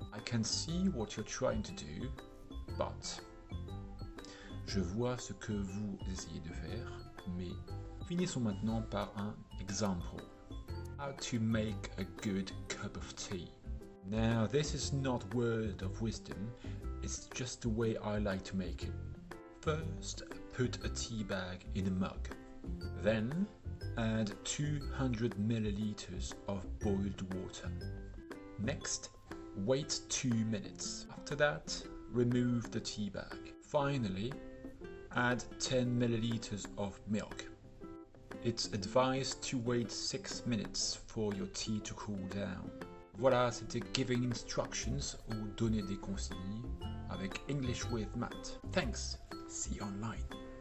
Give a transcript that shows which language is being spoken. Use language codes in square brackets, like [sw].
[en] I can see what you're trying to do, but. [fr] Je vois ce que vous essayez de faire, mais finissons maintenant par un exemple. [en] How to make a good cup of tea. Now, this is not word of wisdom, it's just the way I like to make it. First, put a tea bag in a mug. Then, add 200 milliliters of boiled water. Next, wait 2 minutes. After that, remove the tea bag. Finally, add 10 milliliters of milk. It's advised to wait 6 minutes for your tea to cool down. [fr] Voilà, c'était Giving Instructions ou donner des consignes avec English with Matt. [en] Thanks, see you online.